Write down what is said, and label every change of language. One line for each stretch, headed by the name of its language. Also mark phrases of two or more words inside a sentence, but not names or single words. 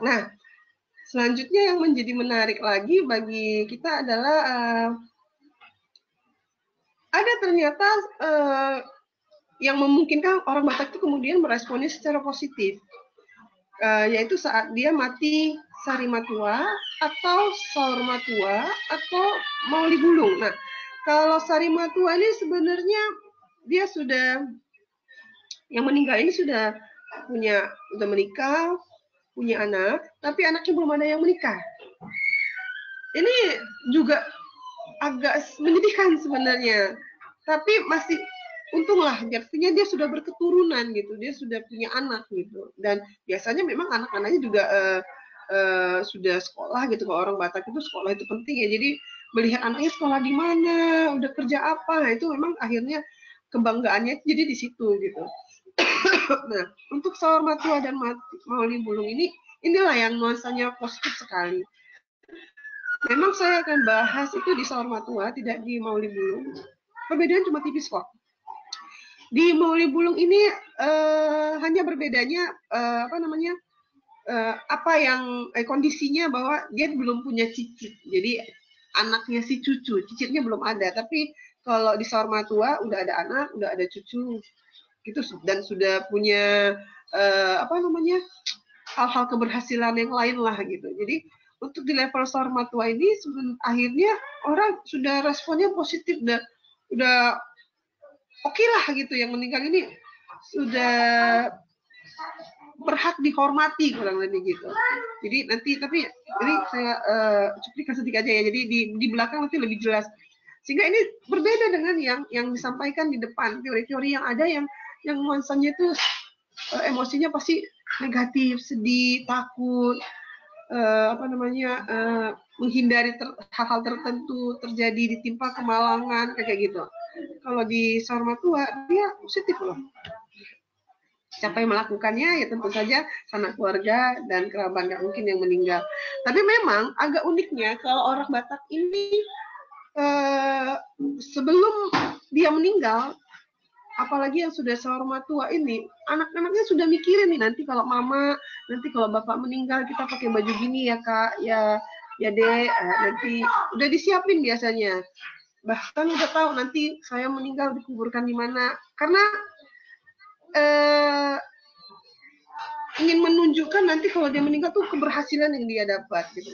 Indonesian: Nah, selanjutnya yang menjadi menarik lagi bagi kita adalah ada ternyata yang memungkinkan orang Batak itu kemudian meresponnya secara positif. Yaitu saat dia mati
Batak Toba: sari matua
Indonesian: atau
Batak Toba: saur matua
Indonesian: atau
Batak Toba: mauli bulung.
Indonesian: Nah, kalau
Batak Toba: sari matua
Indonesian: ini sebenarnya dia sudah yang meninggal ini sudah menikah, punya anak, tapi anaknya belum ada yang menikah. Ini juga agak menyedihkan sebenarnya. Tapi masih untunglah, artinya dia sudah berketurunan gitu, dia sudah punya anak gitu, dan biasanya memang anak-anaknya juga sudah sekolah gitu. Kalau orang Batak itu sekolah itu penting ya, jadi melihat anaknya sekolah di mana, udah kerja apa, nah itu memang akhirnya kebanggaannya jadi di situ gitu. Nah, untuk
Batak Toba: saur matua
Indonesian: dan
Batak Toba: mauli bulung
Indonesian: inilah yang nuansanya positif sekali. Memang saya akan bahas itu di
Batak Toba: saur matua,
Indonesian: tidak di
Batak Toba: mauli bulung.
Indonesian: Perbedaan cuma tipis kok. Di
Batak Toba: mauli bulung
Indonesian: ini hanya berbedanya kondisinya bahwa dia belum punya cicit. Jadi anaknya si cucu, cicitnya belum ada. Tapi kalau di
Batak Toba: saur matua
Indonesian: udah ada anak, udah ada cucu gitu, dan sudah punya hal-hal keberhasilan yang lain lah gitu. Jadi untuk di level
Batak Toba: saur matua
Indonesian: ini akhirnya orang sudah responnya positif, udah oke lah gitu, yang meninggal ini sudah berhak dihormati kurang lebih gitu. Jadi nanti tapi ini saya cuplikan sedikit aja ya. Jadi di belakang nanti lebih jelas. Sehingga ini berbeda dengan yang disampaikan di depan. Teori-teori yang ada yang nuansanya itu emosinya pasti negatif, sedih, takut, menghindari hal-hal tertentu terjadi, ditimpa kemalangan kayak gitu. Kalau di
Batak Toba: saur matua
Indonesian: dia positif loh. Siapa yang melakukannya ya tentu saja sanak keluarga dan kerabat, nggak mungkin yang meninggal. Tapi memang agak uniknya kalau orang Batak ini sebelum dia meninggal, apalagi yang sudah
Batak Toba: saur matua
Indonesian: ini, anak-anaknya sudah mikirin nih, nanti kalau mama, nanti kalau bapak meninggal kita pakai baju gini ya kak, ya dek, nanti udah disiapin biasanya. Bahkan udah tahu nanti saya meninggal dikuburkan di mana, karena ingin menunjukkan nanti kalau dia meninggal tuh keberhasilan yang dia dapat gitu.